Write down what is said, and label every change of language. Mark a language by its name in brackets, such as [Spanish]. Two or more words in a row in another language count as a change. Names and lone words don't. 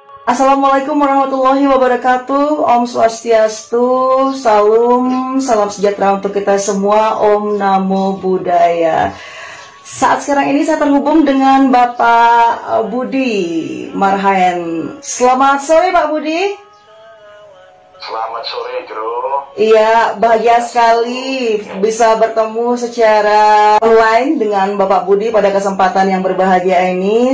[Arabic] السلام عليكم ورحمة الله وبركاته. [Indonesian] Om Swastiastu, salam sejahtera untuk kita semua. [Pali] Om Namo Buddhaya. [Indonesian] Saat sekarang ini saya terhubung dengan Bapak Budi Marhaen. Selamat sore Pak Budi. Selamat sore, Bro. Iya, bahagia sekali bisa bertemu secara online dengan Bapak Budi pada kesempatan yang berbahagia ini.